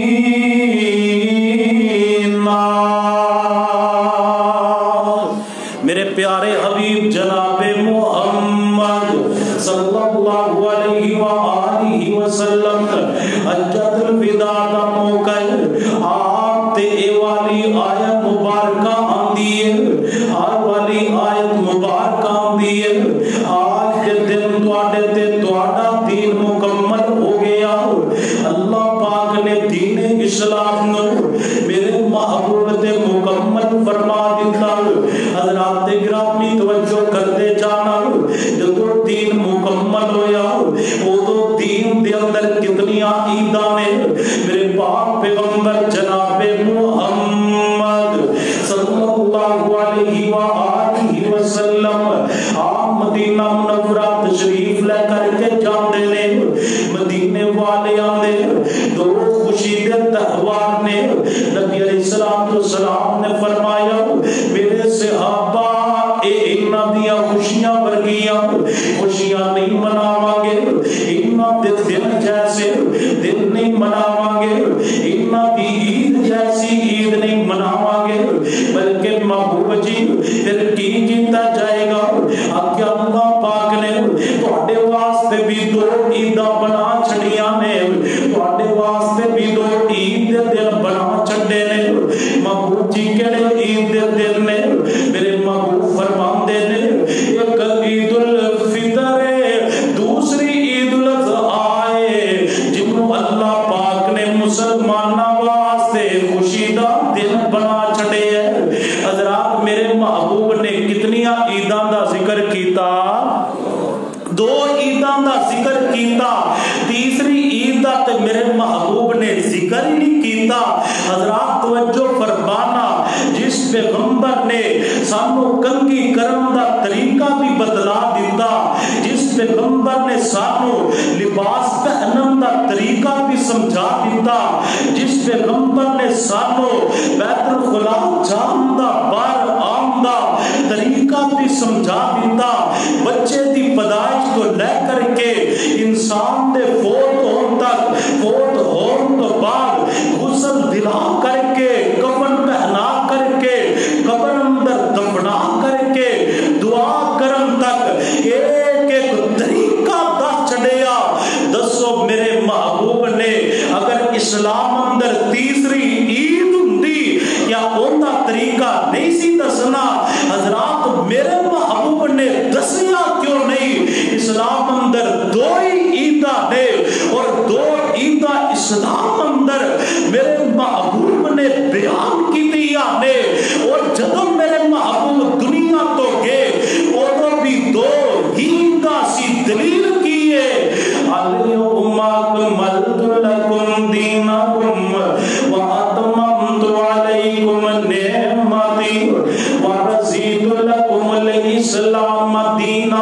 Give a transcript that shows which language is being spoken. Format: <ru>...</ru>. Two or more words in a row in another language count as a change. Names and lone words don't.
<pa>میرے پیارے حبیب جناب محمد</pa> <ar>صلی اللہ علیہ وآلہ وسلم</ar> <pa>حجۃ الوداع دا موقع ہے، آپ تے اے والی آیت مبارکہ آندی ہے، ہر والی آیت مبارکہ آندی ہے،</pa> <ur>آج کے دن</ur> <pa>تواڈے تے تواڈا دین مکمل ہو گیا۔ اللہ پاک نے دین اسلام نو میرے محبوب تے مکمل فرما دیتا۔ حضرات گرامی توجہ کرتے جانا، جدو دین مکمل ہویا ادو دین دے اندر کتنی عیداں نے۔ میرے پاک پیغمبر جناب محمد</pa> <ar>صلی اللہ علیہ وآلہ وسلم</ar> <pa>آپ مدینہ منورہ تشریف لے کر کے جاندے نے، مدینے والے آندے دو خوشی دے تہوار نے۔ نبی</pa> <ar>علیہ السلام</ar> <pa>نے فرمایا میرے صحابہ انہاں دیاں خوشیاں ورگیاں خوشیاں نہیں مناواں گے، انہاں دے دن جیسے دن نہیں مناواں گے، انہاں دی عید جیسی عید نہیں مناواں گے، بلکہ محبوب جی پھر کی کیتا جائے گا؟ کہ اللہ پاک نے تواڈے واسطے بھی دو عیداں بنا چھڑیاں نے، تواڈے واسطے بھی دو عید دے دن بنا چھڑے نے۔ محبوب جی کہڑے عید دے دن نے؟ میرے محبوب فرماندے نے ایک عید الفطر ہے، دوسری عید الاضحیٰ ہے، جنوں اللہ پاک نے مسلماناں واسطے خوشی دا دن بنا چھڑے ہے۔ حضرات میرے محبوب نے کتنیاں عیداں دا ذکر کیتا؟ دو عیداں دا ذکر کیتا، تیسری عید دا تے میرے محبوب نے ذکر ہی نہیں کیتا۔ حضرات توجہ فرمانا، جس پیغمبر نے سانو کنگھی کرن دا طریقہ بھی بدلا دیتا، جس پیغمبر نے سانو لباس پہنن دا طریقہ بھی سمجھا دیتا، جس پیغمبر نے سانو بیت الخلا جان دا بار آن دا طریقہ بھی سمجھا دیتا، بچے دی پیدائش کو لے کر کے انسان دے فوت ہون تک، فوت ہون تو بعد غسل دلا کر کے کفن پہنا کر کے قبر اندر دفنا کر کے دعا کرن تک ایک ایک طریقہ دس چھڑیا۔ دسو میرے محبوب نے اگر اسلام اندر تیسری عید ہوندی کیا اوندا طریقہ نہیں سی دسنا؟ حضرات میرے محبوب نے دسیا کیوں نہیں؟ اسلام اندر دو ہی عیداں نے اور دو عیداں اسلام اندر میرے محبوب نے بیان کی دیا نے، اور جب میرے محبوب دنیا تو گئے اور بھی دو عیداں سی دلیل کیے،</pa> <ar>الیوم اکملت لکم دینکم واتممت علیکم نعمتی ورضیت لکم الاسلام دینا۔</ar>